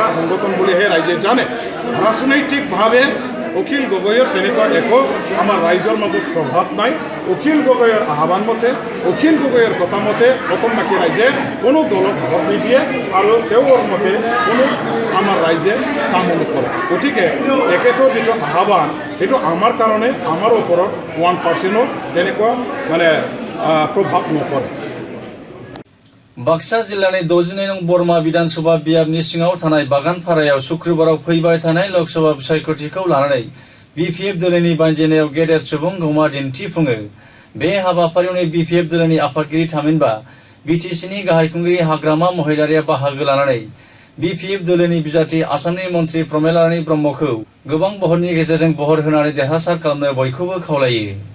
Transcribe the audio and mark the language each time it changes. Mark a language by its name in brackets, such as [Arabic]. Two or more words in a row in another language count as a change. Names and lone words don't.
[Assamese] সংগঠন বুলিহে ৰাইজে জানে ৰাজনৈতিকভাৱে অখিল গগৈৰ তেনেকুৱা একো আমাৰ ৰাইজৰ মাজত প্ৰভাৱ নাই অখিল গগৈৰ আহ্বান মতে অখিল গগৈৰ কথা মতে অসমবাসী ৰাইজে কোনো দলক ভোট নিদিয়ে আৰু তেওঁৰ মতে কোনো আমাৰ ৰাইজে কাম নকৰে গতিকে তেখেতৰ যিটো আহ্বান সেইটো আমাৰ কাৰণে আমাৰ ওপৰত 1%ও তেনেকুৱা মানে প্ৰভাৱ নপৰে। [Bodo] बाक्सा जिल्लानि 69 नं बरमा विधानसभा बियाबनि सिङाव थानाय बागानपारायाव शुक्रबाराव फैबाय थानाय लोकसभा बिसायख'थिखौ लानानै बिपिएफ दोलोनि बानजायनायाव गेदेर सुबुं गमा दिन्थिफुङो बे हाबाफारियावनो बिपिएफ दोलोनि आफादगिरि थामहिनबा बिटिसिनि गाहाय खुंगिरि हाग्रामा महिलारिया बाहागो लानानै बिपिएफ दोलोनि बिजाथि आसामनि मन्त्रि प्रमेलारानी ब्रह्मखौ गोबां भटनि गेजेरजों भट होनानै देरहासार खालामनो बयखौबो खावलायो।